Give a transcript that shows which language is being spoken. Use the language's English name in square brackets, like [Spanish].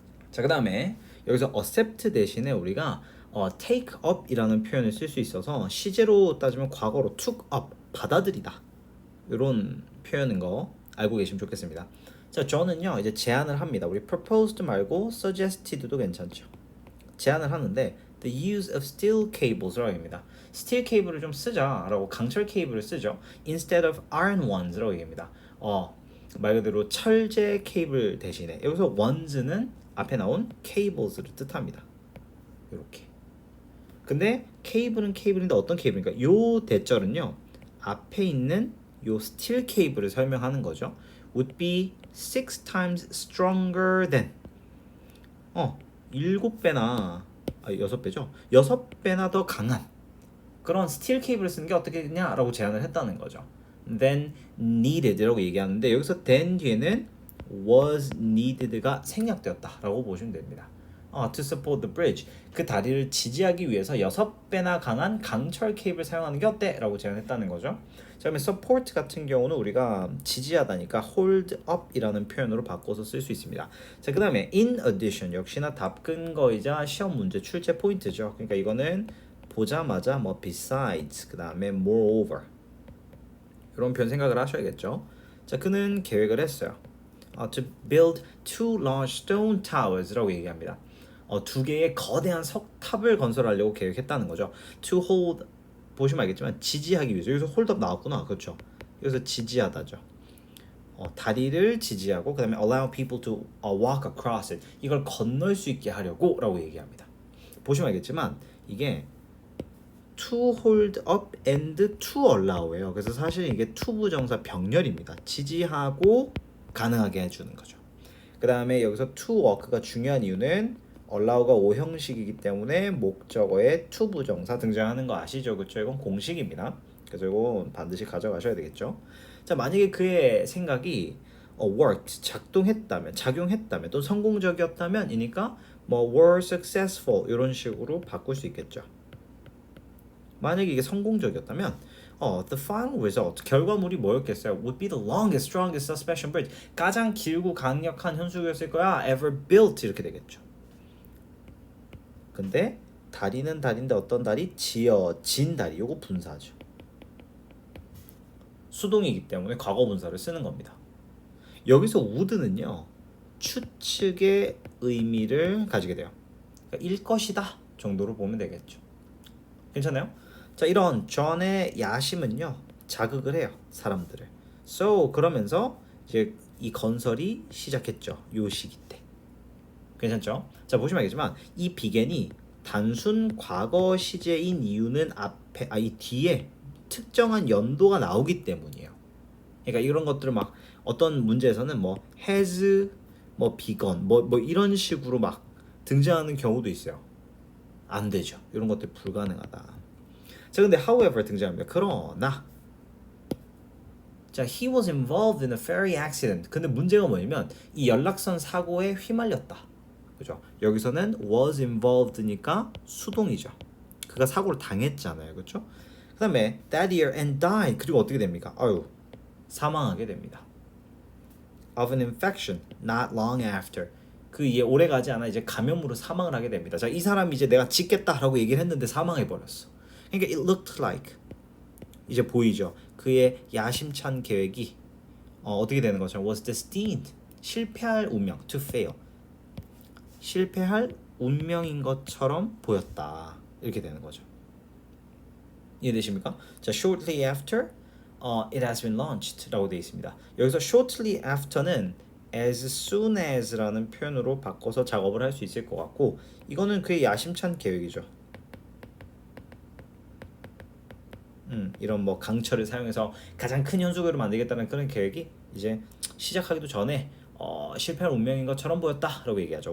[Korean] 자, 그 다음에 여기서 accept 대신에 우리가 take up이라는 표현을 쓸 수 있어서 시제로 따지면 과거로 took up, 받아들이다 이런 표현인 거 알고 계시면 좋겠습니다. 자, 저는요 이제 제안을 합니다. 우리 proposed 말고 suggested도 괜찮죠. 제안을 하는데 [English] the use of steel cables [Korean] 라고 합니다. 스틸 케이블을 좀 쓰자라고 강철 케이블을 쓰죠. [English] instead of iron ones라고 얘기합니다. [Korean] 말 그대로 철제 케이블 대신에 여기서 ones는 앞에 나온 cables를 뜻합니다. 이렇게. 근데 케이블은 케이블인데 어떤 케이블인가? 요 대절은요 앞에 있는 요 스틸 케이블을 설명하는 거죠. [English] would be 6 times stronger than [Korean] 7배나 6배죠. 6배나 더 강한 그런 스틸 케이블을 쓰는 게 어떻겠냐라고 제안을 했다는 거죠. Then needed라고 얘기하는데 여기서 then 뒤에는 was needed가 생략되었다라고 보시면 됩니다. [English] To support the bridge [Korean] 그 다리를 지지하기 위해서 6배나 강한 강철 케이블을 사용하는 게 어때? 라고 제안했다는 거죠. 자, 그러면 support 같은 경우는 우리가 지지하다니까 hold up 이라는 표현으로 바꿔서 쓸 수 있습니다. 자, 그 다음에 in addition 역시나 답근거이자 시험 문제 출제 포인트죠. 그러니까 이거는 보자마자 뭐 besides 그 다음에 moreover 이런 표현 생각을 하셔야겠죠. 자, 그는 계획을 했어요. [English] To build 2 large stone towers라고 얘기합니다. [Korean] 2개의 거대한 석탑을 건설하려고 계획했다는 거죠. To hold 보시면 알겠지만 지지하기 위해서 여기서 hold up 나왔구나. 그렇죠. 여기서 지지하다죠. 다리를 지지하고 그 다음에 [English] allow people to walk across it [Korean] 이걸 건널 수 있게 하려고 라고 얘기합니다. 보시면 알겠지만 이게 [English] to hold up and to allow예요. [Korean] 그래서 사실 이게 to 부정사 병렬입니다. 지지하고 가능하게 해주는 거죠. 그 다음에 여기서 to work가 중요한 이유는 allow가 오형식이기 때문에 목적어에 to 부정사 등장하는 거 아시죠? 그렇죠? 이건 공식입니다. 그래서 이건 반드시 가져가셔야 되겠죠. 자, 만약에 그의 생각이 worked, 작동했다면, 작용했다면, 또 성공적이었다면 이니까 뭐 were successful 이런 식으로 바꿀 수 있겠죠. 만약에 이게 성공적이었다면 the final result, 결과물이 뭐였겠어요? [English] would be the longest, strongest suspension bridge. [Korean] 가장 길고 강력한 현수교였을 거야. [English] ever built [Korean] 이렇게 되겠죠. 근데 다리는 다리인데 어떤 다리? 지어진 다리. 요거 분사죠. 수동이기 때문에 과거 분사를 쓰는 겁니다. 여기서 would는요. 추측의 의미를 가지게 돼요. 그러니까 일 것이다 정도로 보면 되겠죠. 괜찮아요? 자, 이런 John의 야심은요. 자극을 해요. 사람들을. So 그러면서 이제 이 건설이 시작했죠. 요 시기 때. 괜찮죠? 자, 보시면 알겠지만 이 비겐이 단순 과거 시제인 이유는 이 뒤에 특정한 연도가 나오기 때문이에요. 그러니까 이런 것들을 막 어떤 문제에서는 뭐 has 뭐 begun 뭐 이런 식으로 막 등장하는 경우도 있어요. 안 되죠. 이런 것들 불가능하다. 자, 근데 however 등장합니다. 그러나 자, [English] he was involved in a ferry accident. [Korean] 근데 문제가 뭐냐면 이 연락선 사고에 휘말렸다. 그죠? 여기서는 was involved니까 수동이죠. 그가 사고를 당했잖아요. 그렇죠? [English] 그다음에 that year and died. [Korean] 그리고 어떻게 됩니까? 사망하게 됩니다. [English] of an infection not long after. [Korean] 그 이에 오래 가지 않아 이제 감염으로 사망을 하게 됩니다. 자, 이 사람이 이제 내가 짓겠다라고 얘기를 했는데 사망해 버렸어. 그러니까 [English] it looked like [Korean] 이제 보이죠. 그의 야심찬 계획이 어떻게 되는 거죠? was destined 실패할 운명 to fail 실패할 운명인 것처럼 보였다. 이렇게 되는 거죠. 이해되십니까? [English] 자, shortly after it has been launched 라고 되어 있습니다. [Korean] 여기서 shortly after는 as soon as라는 표현으로 바꿔서 작업을 할 수 있을 것 같고 이거는 그의 야심찬 계획이죠. 이런 뭐 강철을 사용해서 가장 큰 현수교를 만들겠다는 그런 계획이 이제 시작하기도 전에 실패할 운명인 것처럼 보였다라고 얘기하죠.